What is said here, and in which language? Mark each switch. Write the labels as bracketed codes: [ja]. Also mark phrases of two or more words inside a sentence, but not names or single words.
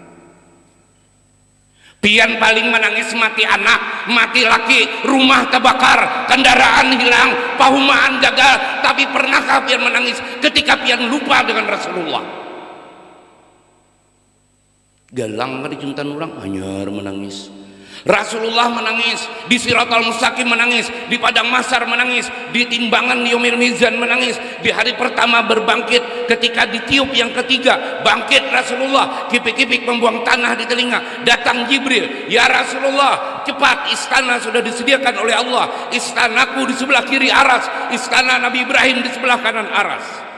[bjn] Pian paling menangis mati anak, mati laki, rumah terbakar, kendaraan hilang, pahumaan gagal. Tapi pernahkah pian menangis ketika pian lupa dengan Rasulullah? Galang di juntan orang hanyar menangis. [id] Rasulullah menangis, di Siratal Mustaqim menangis, di Padang Mahsyar menangis, di timbangan Yaumil Mizan menangis, di hari pertama berbangkit, ketika ditiup yang ketiga bangkit Rasulullah, kipik-kipik membuang tanah di telinga, datang Jibril, ya Rasulullah cepat, istana sudah disediakan oleh Allah, istanaku di sebelah kiri aras, istana Nabi Ibrahim di sebelah kanan aras.